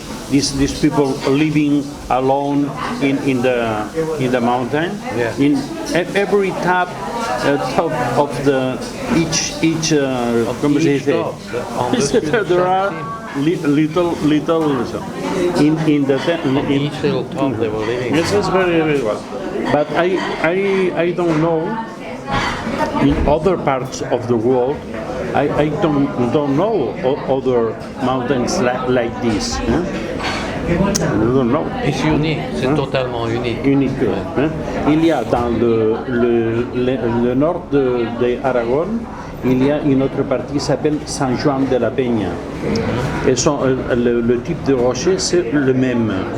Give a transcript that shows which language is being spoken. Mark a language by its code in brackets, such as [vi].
[en] These people living alone in the mountain. Yeah. In every top of the each [es] ¿cómo se [en] Each [es] dice? [en] top, on the There are little in the Each little top they were living. This is very well. But I don't know in other parts of the world. I don't know other mountains like this. I don't know. [fr] C'est unique, c'est totalement unique. Unique. Il y a dans le nord de Aragon, il y a une autre partie qui s'appelle San Juan de la Peña. Et le type de rocher c'est le même.